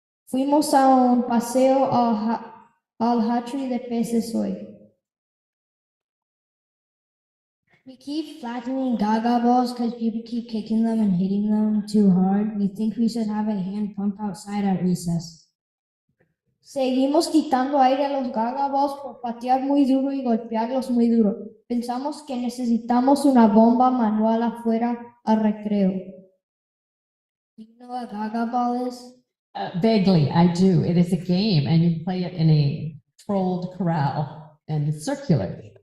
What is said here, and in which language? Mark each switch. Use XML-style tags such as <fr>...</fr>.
<es>Fuimos a un paseo al hatchery de peces hoy.</es> <en>We keep flattening gaga balls because people keep kicking them and hitting them too hard. We think we should have a hand pump outside at recess.</en> <es>Seguimos quitando aire a los gaga balls por patear muy duro y golpearlos muy duro. Pensamos que necesitamos una bomba manual afuera al recreo.</es> <en>Do you know what gaga ball is? Vaguely, I do. It is a game, and you play it in a controlled corral, and it's circular.</en>